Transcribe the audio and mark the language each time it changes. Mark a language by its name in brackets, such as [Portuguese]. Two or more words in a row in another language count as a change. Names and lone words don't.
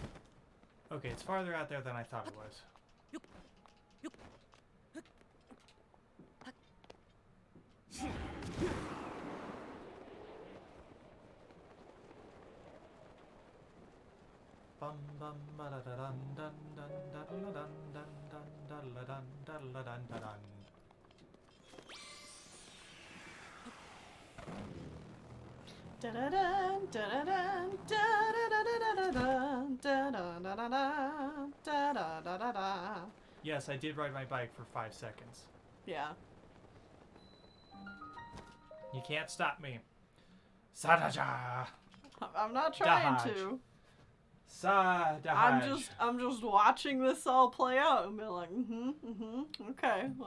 [English] Okay, it's farther out there than I thought it was. Bum bum ba da da dun dun dun da da dun dun dun da da dun da da dun da dun. Da-da-dun, da-da-dun, da-da-da-da-da-dun, da-da-da-da-da, da-da-da-da-da. Yes, I did ride my bike for 5 seconds. Yeah. You can't stop me. Sadaja! I'm not trying Dodge. to. Sadaj! I'm just watching this all play out and be like, okay, all